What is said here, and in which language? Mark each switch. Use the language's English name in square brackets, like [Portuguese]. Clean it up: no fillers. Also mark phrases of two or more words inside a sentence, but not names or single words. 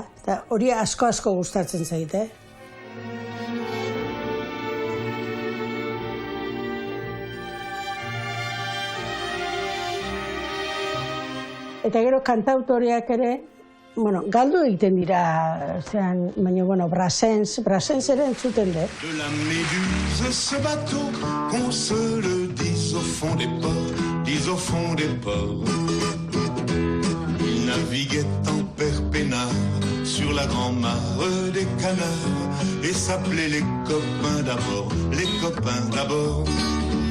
[Basque] Hori asko gustatzen zait, Eta gero kantautoreak ere, galdu egiten dira, baina, Brassens ere entzuten dut. [French] De la Méduse, ce bateau, qu'on se le dise au fond des ports, Il naviguait en perpénard sur la grand-mare des canards et s'appelait les copains d'abord.